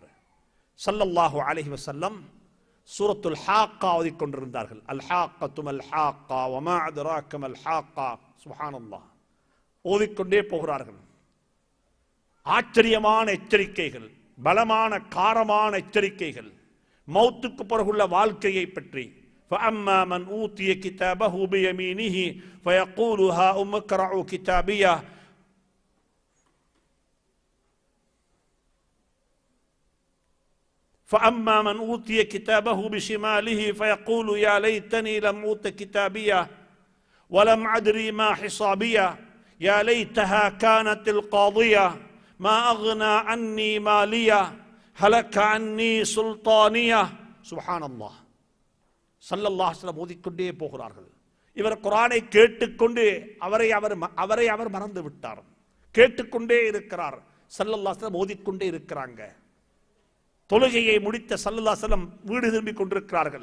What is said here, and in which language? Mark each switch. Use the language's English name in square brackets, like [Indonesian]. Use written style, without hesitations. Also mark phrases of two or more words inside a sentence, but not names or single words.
[Arabic] صلى الله عليه وسلم [Tamil] சூரத்துல் ஹாக்கா ஓதிக் கொண்டிருந்தார்கள். [Arabic] الحاقة ما الحاقة وما أدراك ما الحاقة سبحان الله, [Tamil] ஓதிக்கொண்டே போகிறார்கள். ஆச்சரியமான எச்சரிக்கைகள், பலமான காரமான எச்சரிக்கைகள், மௌத்துக்கு பிறகுள்ள வாழ்க்கையை பற்றி. [Arabic] فأما من أوتي كتابه بيمينه فيقول هاؤم اقرءوا كتابيه فأما من أوتي كتابه بشماله فيقول يا ليتني لم أوت كتابيه ولم أدري ما حسابيه يا ليتها كانت القاضية ما أغنى عني ماليه هلك عني سلطانيه. سبحان الله. صلى الله عليه وسلم [Tamil] ஓதிக்கொண்டே போகிறார்கள். இவர் குர்ஆனை கேட்டுக்கொண்டு அவரை அவர் மறந்து விட்டார். கேட்டுக்கொண்டே இருக்கிறார். [Arabic] صلى الله عليه وسلم [Tamil] ஓதிக்கொண்டே இருக்கிறாங்க. தொழுகையை முடித்த [Arabic] صلى الله عليه وسلم [Tamil] வீடு திரும்பிக் கொண்டிருக்கிறார்கள்.